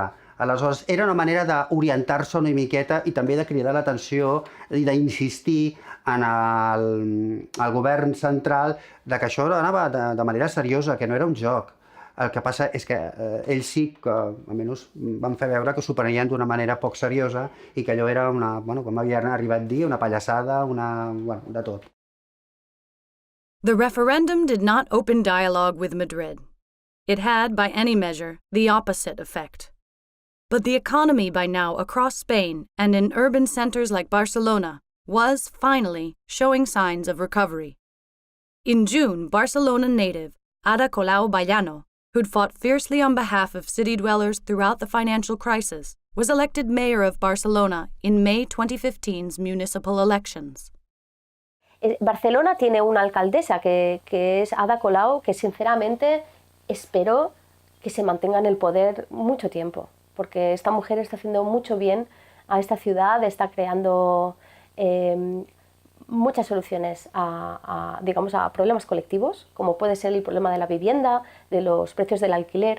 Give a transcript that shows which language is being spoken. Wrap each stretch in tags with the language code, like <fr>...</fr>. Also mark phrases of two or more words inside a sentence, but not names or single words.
<ca>Aleshores, era una manera d'orientar-se una miqueta i també de cridar l'atenció i d'insistir en el govern central que això anava de manera seriosa, que no era un joc. El que passa és que ells sí que, almenys, van fer veure que s'ho prenien d'una manera poc seriosa i que allò era com havien arribat a dir, una pallassada, de tot.</ca> <en>The referendum did not open dialogue with Madrid. It had, by any measure, the opposite effect. But the economy by now across Spain and in urban centers like Barcelona was, finally, showing signs of recovery. In June, Barcelona native Ada Colau Bayano, who'd fought fiercely on behalf of city dwellers throughout the financial crisis, was elected mayor of Barcelona in May 2015's municipal elections.</en> <es>Barcelona tiene una alcaldesa que es Ada Colau, que sinceramente espero que se mantenga en el poder mucho tiempo, porque esta mujer está haciendo mucho bien a esta ciudad, está creando muchas soluciones a problemas colectivos, como puede ser el problema de la vivienda, de los precios del alquiler.</es>